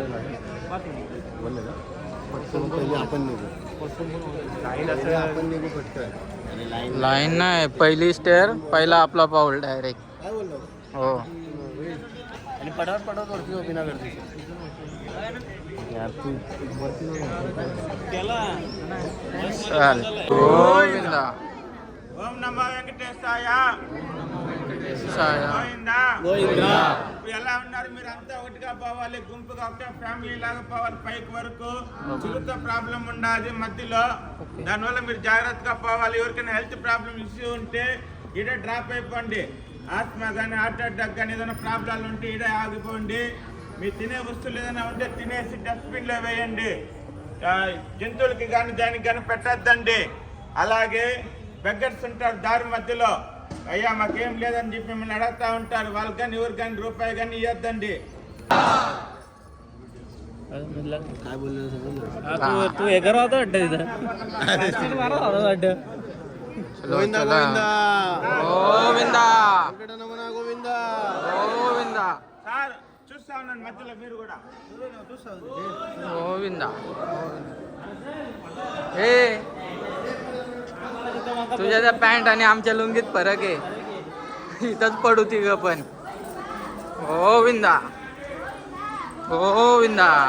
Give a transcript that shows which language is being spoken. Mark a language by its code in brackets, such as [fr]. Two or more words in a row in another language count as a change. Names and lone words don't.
[mr] लाईन नाही, पहिली स्टेअर पहिला आपला पाऊल डायरेक्ट. हो. आणि पटापट वरती उभी ना करते चाल. गोविंदा. [sa] ओं नमो वेङ्कटेशाय [te] గోవిందా. ఎలా ఉన్నారు మీరు? అంతా ఒకటిగా పోవాలి, గుంపుగా ఒకటే ఫ్యామిలీ లాగా పోవాలి. పైకి వరకు చిరుత ప్రాబ్లం ఉండాలి మధ్యలో, దానివల్ల మీరు జాగ్రత్తగా పోవాలి. ఎవరికైనా [en] health problem issue [te] ఉంటే ఇడే డ్రాప్ అయిపోండి. ఆస్మా కానీ [en] heart attack [te] కానీ ఏదైనా ప్రాబ్లాలు ఉంటే ఇడే ఆగిపోండి. మీరు తినే వస్తువులు ఏదైనా ఉంటే తినేసి డస్ట్బిన్లో వేయండి. జంతువులకి కానీ దానికి కానీ పెట్టద్దండి. అలాగే బెగ్గర్స్ ఉంటారు దారి మధ్యలో, అయ్యా మాకేం లేదని చెప్పి మిమ్మల్ని అడుగుతూ ఉంటారు. వాళ్ళకి కానీ ఎవరికి కానీ రూపాయి కానీ ఇవ్వద్దండి. [mr] तू हे करत होता वाटतं तिथं. वाटतं गोविंदा गोविंदा गोविंदा गोविंदा. गोविंदा [te] సార్ చూస్తా ఉన్నాను మధ్యలో మీరు కూడా [mr] गोविंदा. हे तुझ्या त्या पॅन्ट आणि आमच्या लुंगीत फरक आहे. इथंच पडू तिघ पण. गोविंदा गोविंदा.